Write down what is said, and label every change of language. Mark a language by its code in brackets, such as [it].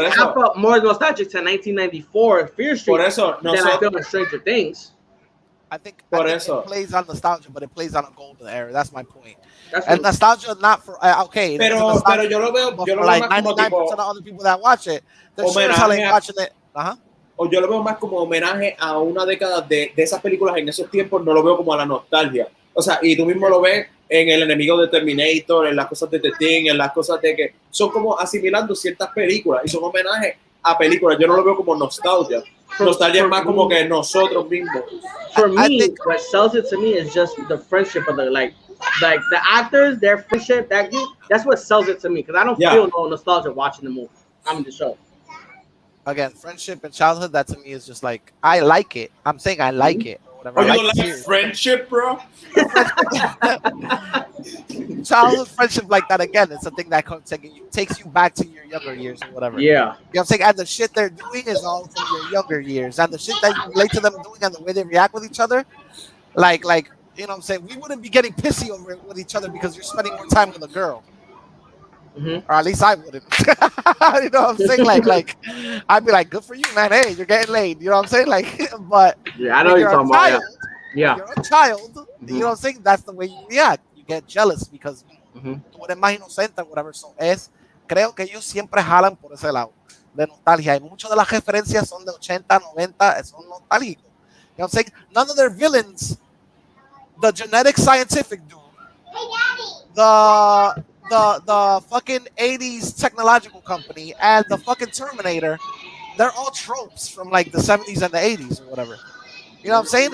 [en] I felt more nostalgic to 1994 Fear Street than I feel in Stranger Things. I think it plays on nostalgia, but it plays on a golden era. That's my point. And nostalgia not for okay. [es] Pero yo lo veo [en] like [es] más como 99% tipo [en] of other people that watch it, they're sure as hell ain't watching it. [es] O yo lo veo más como homenaje a una década de esas películas en esos tiempos. No lo veo como a la nostalgia. O sea, y tú mismo lo ves en El enemigo de Terminator, en las cosas de The Thing, en las cosas de que son como asimilando ciertas películas y son homenajes a películas. Yo no lo veo como nostalgia. Nostalgia es más como que nosotros mismos. [en] For me, what sells it to me is just the friendship of the like the actors, their friendship. That's what sells it to me because I don't feel no nostalgia watching the movie. I'm in the show. Again, friendship and childhood. That to me is just like I like it. I'm saying I like it. Oh, you don't like friendship, bro? Childhood friendship like that again. It's a thing that takes you back to your younger years or whatever. Yeah. You know what I'm saying? And the shit they're doing is all from your younger years. And the shit that you relate to them doing and the way they react with each other, like you know what I'm saying? We wouldn't be getting pissy over it with each other because you're spending more time with a girl. Mm-hmm. Or at least I wouldn't. You know what I'm saying? Like I'd be like, good for you, man. Hey, you're getting laid. You know what I'm saying? Like, but yeah, I know you're talking about. Yeah. You're a child. Mm-hmm. You know what I'm saying? That's the way you react. You get jealous because [es] tú eres más inocente, [en] whatever. [es] So creo que ellos siempre jalan por ese lado de nostalgia. Y muchas de las referencias son de 80, 90, son nostálgicos. [en] You know what I'm saying? None of their villains, the genetic scientific dude, the fucking 80s technological company, and the fucking Terminator, they're all tropes from like the 70s and the 80s or whatever. You know what I'm saying?